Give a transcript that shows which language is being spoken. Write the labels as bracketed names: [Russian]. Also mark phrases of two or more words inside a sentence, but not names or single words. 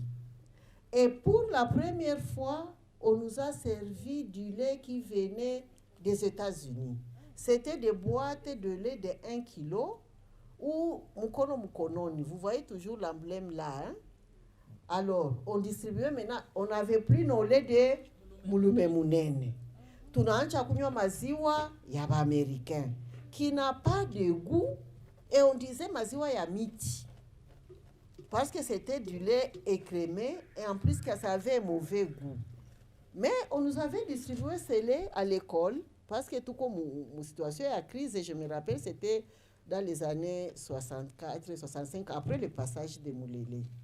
[French] Et pour la première fois, on nous a servi du lait qui venait des États-Unis. C'était des boîtes de lait de 1 kilo, ou Mukono Mukononi. Vous voyez toujours l'emblème là. Hein? Alors, on distribuait maintenant, on n'avait plus nos laits de Mulume Munene. [Swahili] Tunaanza kunywa maziwa ya Américain, [French] qui n'a pas de goût, et on disait [Swahili] maziwa ya miti. [French] Parce que c'était du lait écrémé, et en plus que ça avait un mauvais goût. Mais on nous avait distribué ce lait à l'école, parce que tout comme mon situation est à crise, et je me rappelle, c'était dans les années 64, 65, après le passage de Moulélé.